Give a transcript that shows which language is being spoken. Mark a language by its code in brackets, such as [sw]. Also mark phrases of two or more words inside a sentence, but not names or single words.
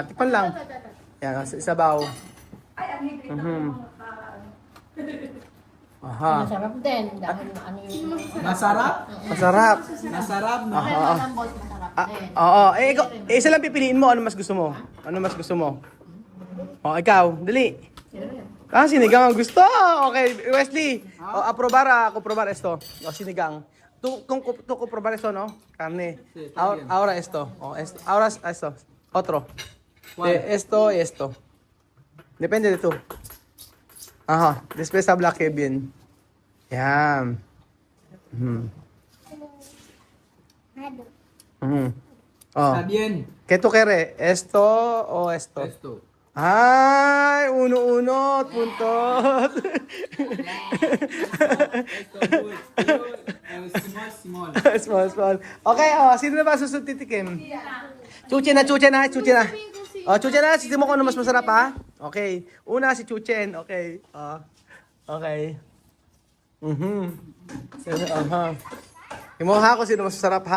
[tl] Tikman lang. Yan, isabaw. Aha. Masarap din dahil ano yung Masarap? Masarap. Masarap na. malambot, masarap din. Oo. Isa lang pipiliin mo. Ano mas gusto mo? Ano mas gusto mo? Ikaw. Dali. Sinigang ang gusto. [es] Okay, Wesley. Aprobar. Comprobar esto. Sinigang. Tu comprobar esto, no? Carne. Ahora esto. Ahora esto. Otro. Esto y esto. Depende de tú. Ajá. Después habla Kevin. Yan. Está bien. ¿Qué tú quieres? ¿Esto o esto? Esto. Ay, uno, puntos. Esto, [en] small. Small. [tl] Okay, sino na ba susunod titikim? Chuchen na. Chuchen na, sisim mo kung ano mas masarap, ha? Okay. Una, si Chuchen. Okay. Okay. Imo ha kung sino mas masarap, ha?